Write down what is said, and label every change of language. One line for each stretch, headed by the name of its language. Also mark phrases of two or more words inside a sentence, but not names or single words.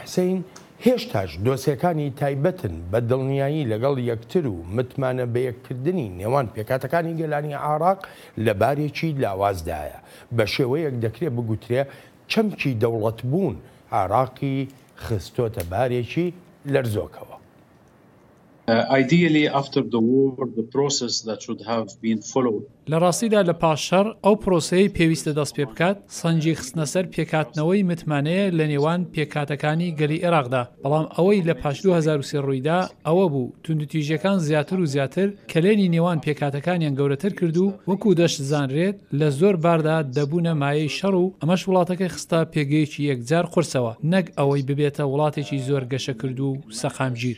Central Kurdish: حسین هێشتاش دۆسیەکانی تایبەتن بە دڵنیایی لەگەڵ یەکتر و متمانە بەیەککردنی نێوان پێکاتەکانی گەلانی عێراق لە بارێکی لاوازدایە. بە شێوەیەک دەکرێت بگوترێ چەمکی دەوڵەت بوون عێراقی خستۆتە بارێکی لەرزۆکەوە.
English: Ideally, after the war, the process that should have been followed.
Central Kurdish: لە ڕاستیدا لە پاشەڕ ئەو پرۆسەی پێویستە دەست پێ بکات سەنجی خستنە سەر پێکاتنەوەی متمانەیە لە نێوان پێکاتەکانی گەلی عێراقدا، بەڵام ئەوەی لە پاش 2023 ڕوویدا ئەوە بوو توندوتیژەکان زیاتر و زیاتر کەلێنی نێوان پێکاتەکانیان گەورەتر کرد و وەکو دەشت زانرێت لە زۆر باردا دەبوونە مایەی شەڕ و ئەمەش وڵاتەکەی خستە پێگەیەکی یەکجار قورسەوە، نەک ئەوەی ببێتە وڵاتێکی زۆر گەشە کرد و سەقامگیر.